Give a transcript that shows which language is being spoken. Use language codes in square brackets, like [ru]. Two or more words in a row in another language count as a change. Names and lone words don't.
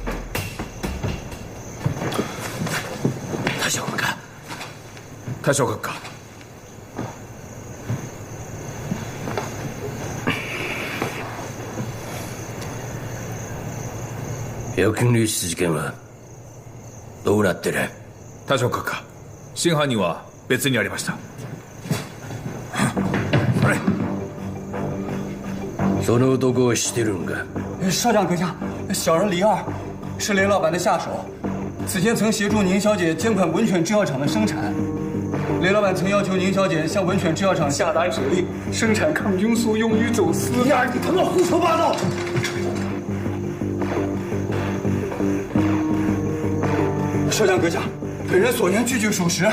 [zh] 大将阁下，大将阁下。 [ja] 預金流出事件はどうなってる？大将閣下、真犯人は別にありました。その男を知ってるんか？ [zh] 少将阁下，小人黎二是雷老板的下手，此前曾协助宁小姐监管文犬制药厂的生产。雷老板曾要求宁小姐向文犬制药厂下达指令，生产抗菌素用于走私。黎二，你他妈胡说八道！少将阁下，本人所言句句属实。